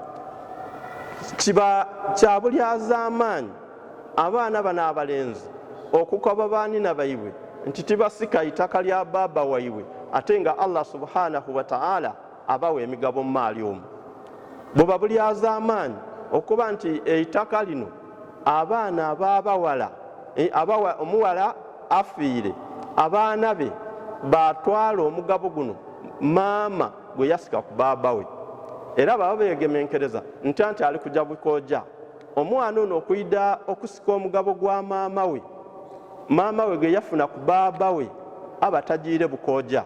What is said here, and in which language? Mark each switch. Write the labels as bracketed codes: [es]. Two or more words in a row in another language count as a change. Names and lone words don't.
[lg] Kiba kya bulyaza amaanyi abaana bano abalenzi okukoba baanina baibwe nti tibasika itaka lya baba waibwe, ate nga [ar] Allah subhanahu wa ta'ala [lg] abawa emigabo mu maali omwo. Bwe bulyaza amaanyi okuba nti eitaka lino abaana ab'abawala omuwala afiire abaana be batwala omugabo guno maama gwe yasika ku baaba we, era baba begemenkereza nti ali kujja bukojja omwana ono okuyida okusika omugabo gwa maama we gwe yafuna ku baaba we aba tagiire bukojja.